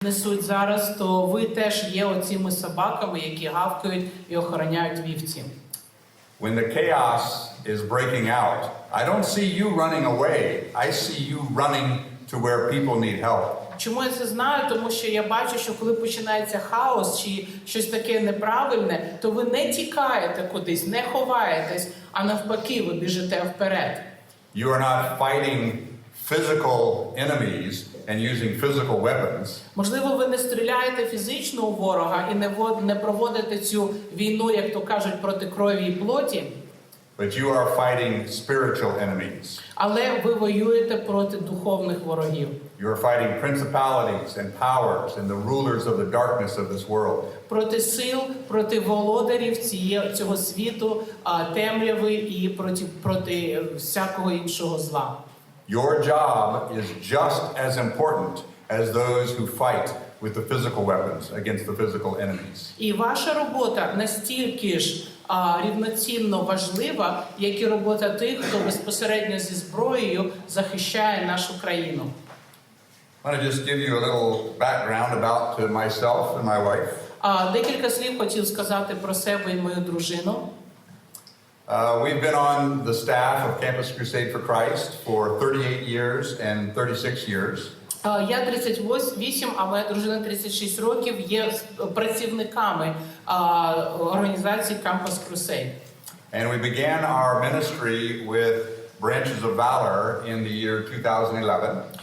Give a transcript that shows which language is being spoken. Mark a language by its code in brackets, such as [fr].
[uk] несуть зараз, то ви теж є оціми собаками, які гавкають і охороняють вівці. [en] When the chaos is breaking out, I don't see you running away. I see you running to where people need help. [uk] Чому я це знаю? Тому що я бачу, що коли починається хаос чи щось таке неправильне, то ви не тікаєте кудись, не ховаєтесь, а навпаки, ви біжите вперед. [en] You are not fighting physical enemies and using physical weapons. [uk] Можливо, ви не стріляєте фізично у ворога і не проводите цю війну, як то кажуть, проти крові і плоті. [en] But you are fighting spiritual enemies. [uk] Але ви воюєте проти духовних ворогів. [en] You are fighting principalities and powers and the rulers of the darkness of this world. [uk] Проти сил, проти володарів цього світу, темряви і проти всякого іншого зла. [en] Your job is just as important as those who fight with the physical weapons against the physical enemies. [uk] І ваша робота настільки ж рівноцінно важлива, як і робота тих, хто безпосередньо зі зброєю захищає нашу країну. [en] I want to just give you a little background about myself and my wife. [uk] Декілька слів хотів сказати про себе і мою дружину. [en] We've been on the staff of Campus Crusade for Christ for 38 years and 36 years. [uk] Я 38, а моя дружина 36 років є працівниками організації Campus Crusade. [en] And we began our ministry with Branches of Valor in the year 2011.